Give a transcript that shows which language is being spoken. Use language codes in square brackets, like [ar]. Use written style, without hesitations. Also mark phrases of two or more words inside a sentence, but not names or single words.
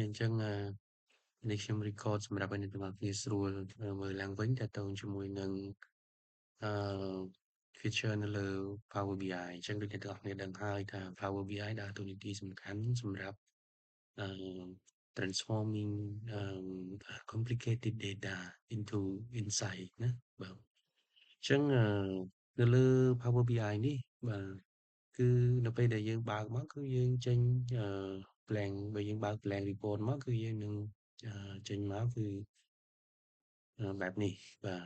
[km] ចឹងនេះខ្ញុំ record សម្រាប់ឲ្យអ្នកទាំងអស់គ្នាស្រួលមើលឡើងវិញទាក់ទងជាមួយនឹងអឺ feature នៅលើ Power BI អញ្ចឹងដូចអ្នកទាំងអស់គ្នាដឹងហើយថា Power BI ដើរតួនាទីសំខាន់សម្រាប់អឺ [en] transforming complicated data into insight [km] ណាបាទអញ្ចឹងនៅលើ Power BI នេះបាទគឺនៅពេលដែលយើងបើកមកគឺយើងចេញplan បើយើងបើក [en] plan report [km] មកគឺយើងនឹងចេញមកគឺបែបនេះបាទ